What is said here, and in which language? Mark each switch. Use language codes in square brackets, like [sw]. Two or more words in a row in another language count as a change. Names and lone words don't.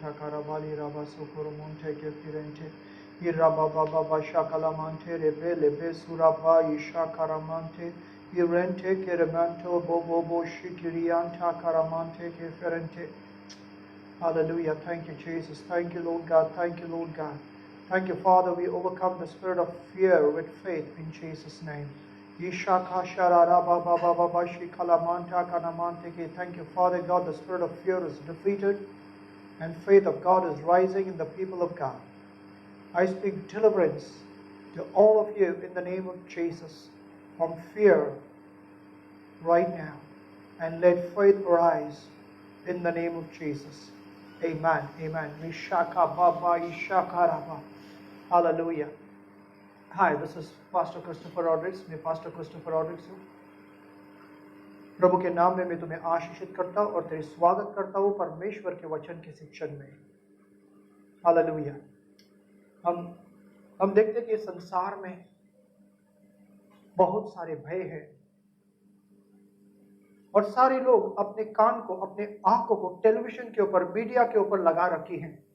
[en] karabali raba sokoromonte kefirente. Iraba baba basha kalamante rebe lebe suraba isha karamante. Irente keremanto bobo bo shikirianta karamante keferente. Hallelujah. Thank you, Jesus. Thank you, Lord God. Thank you, Lord God. Thank you, Father. We overcome the spirit of fear with faith in Jesus' name. Thank you, Father God. The spirit of fear is defeated and faith of God is rising in the people of God. I speak deliverance to all of you in the name of Jesus from fear right now. And let faith rise in the name of Jesus. Amen. Amen. Hallelujah. Hi, this is Pastor Christopher Rodriguez. [hi] मैं Pastor Christopher Rodriguez हूँ. प्रभु के नाम में मैं तुम्हें आशीषित करता हूँ और तेरे स्वागत करता हूँ परमेश्वर के वचन के शिक्षण में. हालेलुया. हम देखते हैं कि संसार में बहुत सारे भय हैं और सारे लोग अपने कान को, अपने आंखों को टेलीविजन के ऊपर, मीडिया के ऊपर लगा रखी हैं.